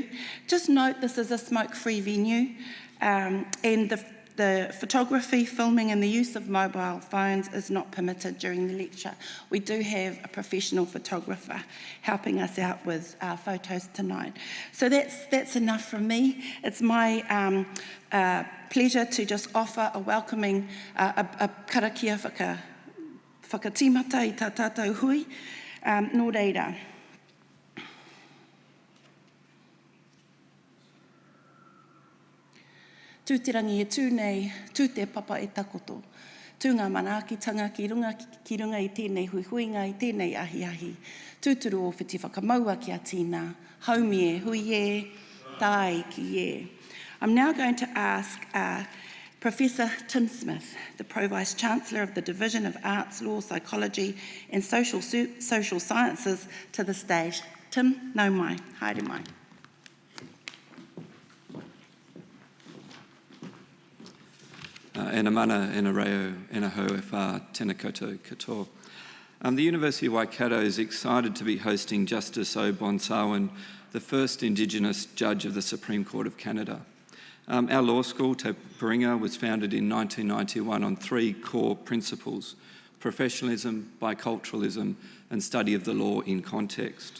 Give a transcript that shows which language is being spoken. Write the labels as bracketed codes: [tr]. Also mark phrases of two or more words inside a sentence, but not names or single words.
[en] Just note this is a smoke-free venue. And the photography, filming and the use of mobile phones is not permitted during the lecture. We do have a professional photographer helping us out with our photos tonight. So that's enough from me. It's my pleasure to just offer a welcoming, a [mi] karakia whakatimata i tā tātou hui. Nō reira. Tū te rangi e tū nei, tū te papa e takoto. Tū ngā manaakitanga ki runga i tēnei huihuinga, i tēnei ahi. Tūturu o whiti whakamaua ki a tīna. Haumi e, hui e, tai ki e. [en] I'm now going to ask Professor Tim Smith, the Pro-Vice Chancellor of the Division of Arts, Law, Psychology and Social Sciences, to the stage. Tim, [mi] nau mai, haere mai. Ena mana, ena reo, ena ho e whā, tēnā koutou katoa. [en] The University of Waikato is excited to be hosting Justice O'Bonsawin, the first Indigenous judge of the Supreme Court of Canada. Our law school, Te Paringa, was founded in 1991 on 3 core principles: professionalism, biculturalism, and study of the law in context.